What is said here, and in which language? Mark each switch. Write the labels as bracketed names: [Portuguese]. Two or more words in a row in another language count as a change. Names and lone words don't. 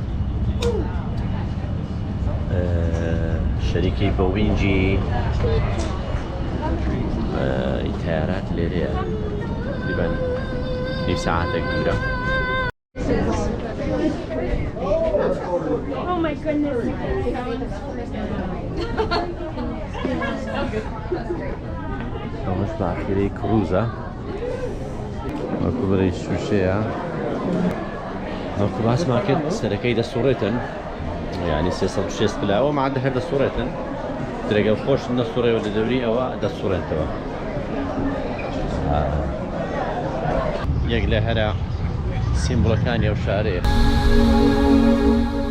[Central Kurdish] شەریکەی بۆینگی تایارات لێرەیە تقریباً نیم ساعتێک دوورە [English] Oh my goodness. [Central Kurdish] ئەوەش باخیرەی کڕوزە وەکو بەرەی شوشەیە وەکو باسمان کرد سەرەکەی دەسوڕێتن یعنی 360 پلاوە مادە هەر دەسوڕێتن درێگەل خۆش نەسوڕێەوە لە دەوری ئەوە دەسوڕێنەوە یەک لە هەرە سیمبڵەکانی ئەو شارەیە